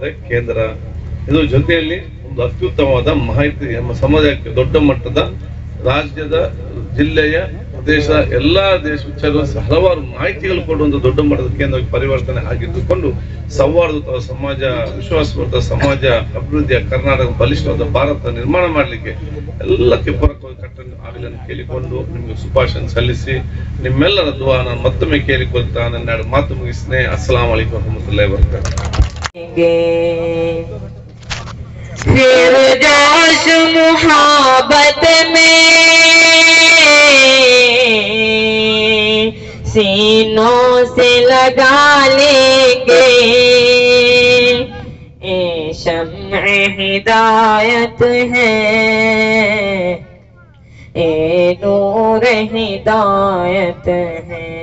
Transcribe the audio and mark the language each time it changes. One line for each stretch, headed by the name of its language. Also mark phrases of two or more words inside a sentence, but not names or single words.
Kannada: ಕೇಂದ್ರ, ಇದ್ರ ಜೊತೆಯಲ್ಲಿ ಒಂದು ಅತ್ಯುತ್ತಮವಾದ ಮಾಹಿತಿ ನಮ್ಮ ಸಮಾಜಕ್ಕೆ ದೊಡ್ಡ ಮಟ್ಟದ ರಾಜ್ಯದ ಜಿಲ್ಲೆಯ ಪ್ರದೇಶ ಎಲ್ಲಾ ದೇಶ ಹಲವಾರು ಮಾಹಿತಿಗಳು ಕೊಡುವಂತ ದೊಡ್ಡ ಮಟ್ಟದ ಕೇಂದ್ರಕ್ಕೆ ಪರಿವರ್ತನೆ ಆಗಿದ್ದುಕೊಂಡು ಸೌಹಾರ್ದಯುತ ಸಮಾಜ, ವಿಶ್ವಾಸವಂತ ಸಮಾಜ, ಅಭಿವೃದ್ಧಿಯ ಕರ್ನಾಟಕ ಬಲಿಷ್ಠವಾದ ಭಾರತ ನಿರ್ಮಾಣ ಮಾಡಲಿಕ್ಕೆ ಎಲ್ಲಕ್ಕೆ ಪೂರಕವಾಗಿ ಕಟ್ಟನ್ನು ಆಗಲಿ ಅಂತ ಕೇಳಿಕೊಂಡು ನಿಮ್ಗೆ ಶುಭಾಶಯ ಸಲ್ಲಿಸಿ ನಿಮ್ಮೆಲ್ಲರ ದುವಾ ನಾನು ಮತ್ತೊಮ್ಮೆ ಕೇಳಿಕೊಳ್ತಾ ನನ್ನ ಮಾತು ಮುಗಿಸ್ನೆ.
Arabic: السلام عليكم ورحمة الله وبركاته.
Urdu: پھر جوش محبت میں سینوں سے لگا لیں گے، اے شمع ہدایت ہے، اے نور ہدایت ہے.